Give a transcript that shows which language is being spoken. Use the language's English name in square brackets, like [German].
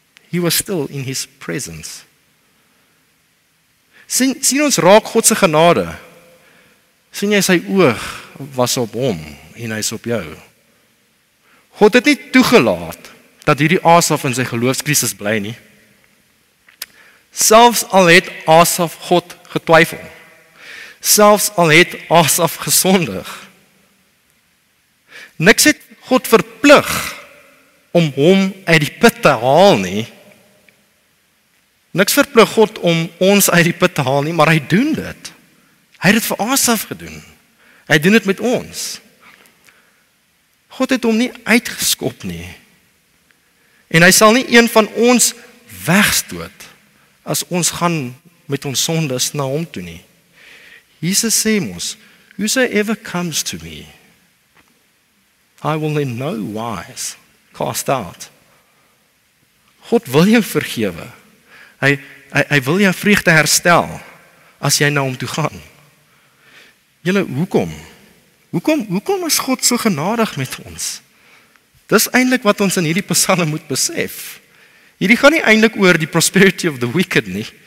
[English] He was still in his presence. [Afrikaans] Sien ons raak God se genade. Sien jy sy oog was op hom en hy's op jou. God het nie toegelaat dat hierdie Asaf in sy geloofskrisis bly nie. Selfs al het Asaf God getwyfel. Selfs al het Asaf gesondig. Niks het God verplig om hom uit die put te haal nie. Niks verplig God om ons uit die put te haal nie, maar hy doen dit. Hy het dit vir Asaf gedoen. Hy doen dit met ons. God het hom nie uitgeskop nie. En hy sal nie een van ons wegstoot as ons gaan met ons sondes na hom toe nie. [English] Jesus [Afrikaans] sê mos, [English] whosoever comes to me, I will in no wise cast out. [Afrikaans] God wil jou vergewe. Hy wil jou vreugde herstel as jy na hom toe gaan. Julle, hoekom? Hoekom is God so genadig met ons? Dis eintlik wat ons in hierdie psalm moet besef. Hierdie gaan nie eintlik oor die [English] prosperity of the wicked [Afrikaans] nie.